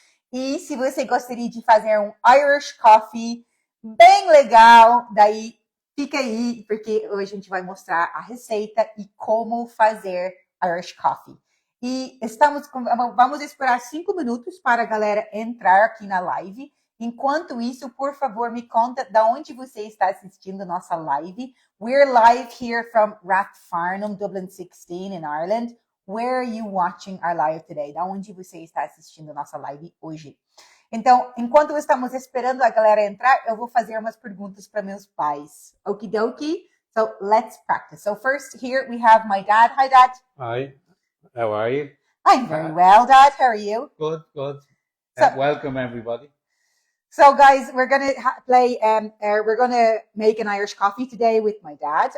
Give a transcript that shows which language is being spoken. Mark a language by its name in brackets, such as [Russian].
[Portuguese] E se você gostaria de fazer um Irish Coffe bem legal, daí fica aí, porque hoje a gente vai mostrar a receita e como fazer Irish Coffe. E vamos esperar 5 minutos para a galera entrar aqui na live. Enquanto isso, por favor, me conta de onde você está assistindo nossa live. [English] We're live here from Rathfarnham, Dublin 16 in Ireland. Where are you watching our live today? [Portuguese] Da onde você está assistindo nossa live hoje? Então, enquanto estamos esperando a galera entrar, eu vou fazer umas perguntas para meus pais. [English] Okie dokie. So, let's practice. So, first here we have my dad. Hi, Dad. Hi. How are you? I'm very well, Dad. How are you? Good, good. So- Welcome, everybody. So, guys, we're going to we're going to make an Irish coffee today with my dad.